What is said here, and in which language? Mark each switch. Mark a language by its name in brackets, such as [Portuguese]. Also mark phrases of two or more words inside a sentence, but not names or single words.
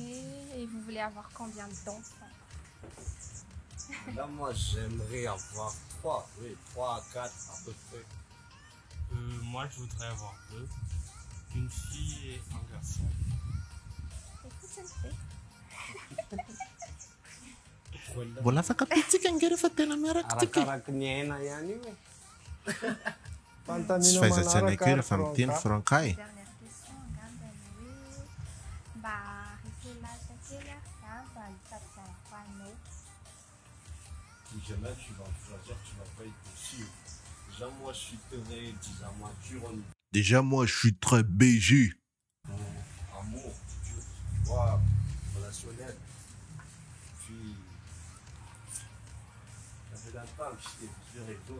[French] Et vous voulez avoir combien d'enfants? Là, moi, j'aimerais avoir 3 à 4 à peu près. Moi, je voudrais avoir 2. Une fille et un garçon. Écoute, ça le fait. [Malagasy] Mbola afaka pitsika nge rehefa tena miaraka tsika. Arakaraky ny aina ihany io. Tsy Fanontaniana fahaiza-tsaina manaraka kely rehefa miteny frankay. [French] Dernière question, [Malagasy] angambany hoe mba refelatra kely za mba hitadianako anao. [French] Si jamais tu vas choisir, tu vas pas être déçu. Déjà, moi, je suis très, disons, mature en Déjà, moi, je suis très BG. amour, tu vois, relationnel. Puis, ça fait longtemps que je t'ai vu avec toi.